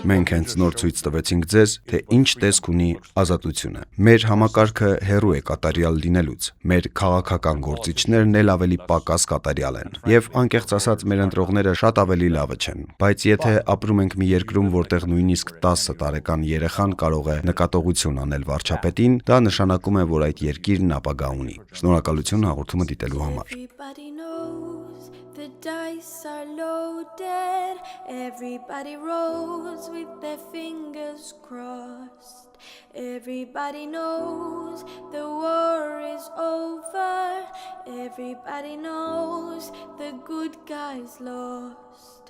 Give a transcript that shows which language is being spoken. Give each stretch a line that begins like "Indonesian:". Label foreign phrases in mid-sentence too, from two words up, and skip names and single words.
Armenian: Մենք հենց նոր ցույց տվեցինք ձեզ, թե ինչ տեսք ունի ազատությունը։ Մեր համակարգը հեռու է կատարյալ լինելուց։ Մեր քաղաքական գործիչներն էլ ավելի պակաս կատարյալ են։ Եվ անկեղծ ասած, մեր ընտրողները շատ ավելի լավը չեն։ Բայց եթե ապրում ենք մի երկրում, որտեղ նույնիսկ 10 տարեկան երեխան կարող է նկատողություն անել վարչապետին, դա նշանակում է, որ այդ երկիրն ապագա ունի։ Շնորհակալություն հաղորդումը դիտելու համար։
English: The dice are loaded. Everybody rolls with their fingers crossed. Everybody knows the war is over. Everybody knows the good guys lost.